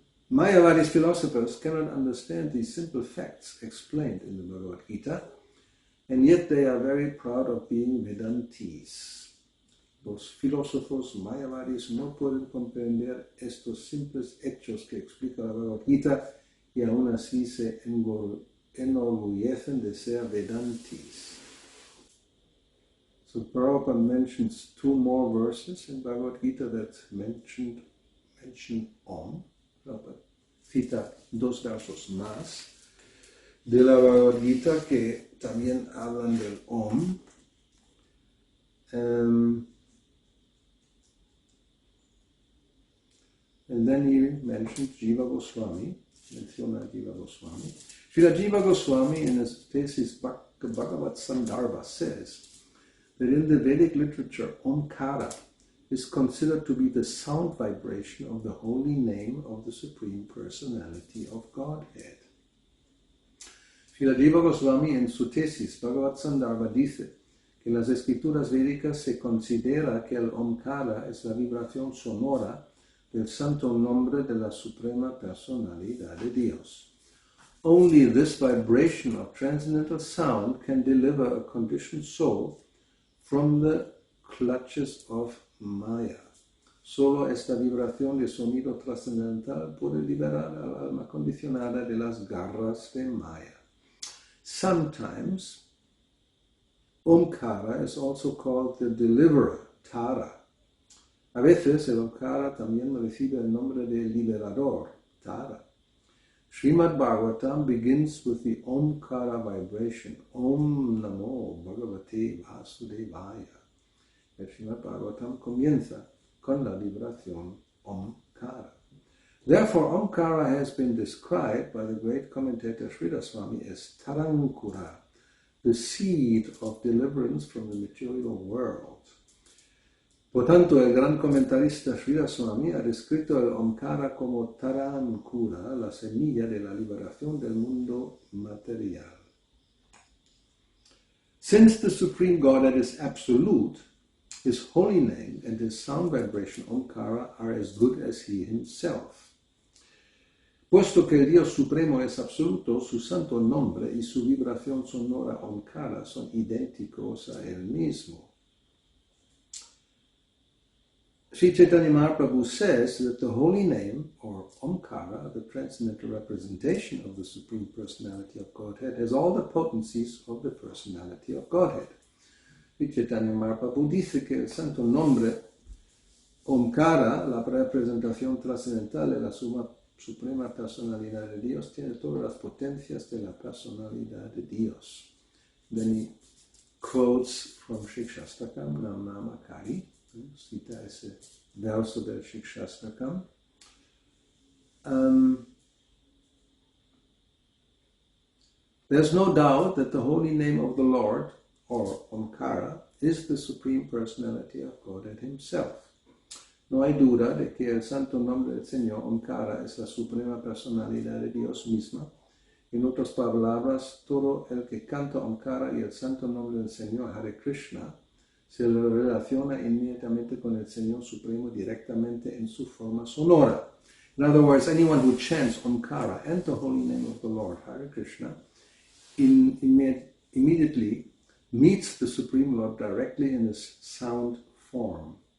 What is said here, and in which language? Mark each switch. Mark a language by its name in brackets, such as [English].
[English] Mayavadi's philosophers cannot understand these simple facts explained in the Bhagavad Gita, and yet they are very proud of being Vedantis. [Spanish] Los filósofos mayavadis no pueden comprender estos simples hechos que explica la Bhagavad Gita y aún así se enorgullecen de ser Vedantis. [English] So Prabhupada mentions two more verses in Bhagavad Gita that mention Om. [Spanish] Prabhupada cita dos versos más de la Bhagavad Gita que también hablan del Om. [English] And then he mentioned Jiva Goswami, [Spanish] menciona Jiva Goswami. [English] Srila Jiva Goswami in his thesis Bhagavat Sandarbha says that in the Vedic literature, Omkara is considered to be the sound vibration of the holy name of the Supreme Personality of Godhead. [Spanish] Srila Jiva Goswami en su tesis Bhagavat Sandarbha dice que en las escrituras védicas se considera que el Omkara es la vibración sonora del santo nombre de la Suprema Personalidad de Dios. [English] Only this vibration of transcendental sound can deliver a conditioned soul from the clutches of Maya. [Spanish] Solo esta vibración de sonido trascendental puede liberar al alma condicionada de las garras de Maya. [English] Sometimes, Omkara is also called the deliverer, Tara. [Spanish] A veces el Omkara también recibe el nombre de liberador, Tara. [English] Srimad Bhagavatam begins with the Omkara vibration, Om Namo Bhagavate Vasudevaya. [Spanish] El Srimad Bhagavatam comienza con la vibración Omkara. [English] Therefore, Omkara has been described by the great commentator Sridhar Swami as Tarankura, the seed of deliverance from the material world. [Spanish] Por tanto, el gran comentarista Sridhar Swami ha descrito el Omkara como Tarankura, la semilla de la liberación del mundo material. [English] Since the Supreme Godhead is absolute, His holy name and His sound vibration Omkara are as good as He Himself. [Spanish] Puesto que el Dios Supremo es absoluto, su santo nombre y su vibración sonora Omkara son idénticos a Él mismo. [English] Sri Chaitanya Mahaprabhu says that the holy name, or Omkara, the transcendental representation of the Supreme Personality of Godhead, has all the potencies of the Personality of Godhead. [Spanish] Sri Chaitanya Mahaprabhu dice que el santo nombre Omkara, la representación trascendental de la Suprema Personalidad de Dios, tiene todas las potencias de la Personalidad de Dios. [English] Then he quotes from Shikshastakam, Nam Nama Kari, [Spanish] cita ese verso del Shikshastakam. [English] There's no doubt that the holy name of the Lord, or Omkara, is the Supreme Personality of Godhead Himself. [Spanish] No hay duda de que el santo nombre del Señor, Omkara, es la Suprema Personalidad de Dios misma. En otras palabras, todo el que canta Omkara y el santo nombre del Señor, Hare Krishna, se lo relaciona inmediatamente con el Señor Supremo directamente en su forma sonora. [English] In other words, anyone who chants Omkara and the holy name of the Lord, Hare Krishna, immediately meets the Supreme Lord directly in His sound form.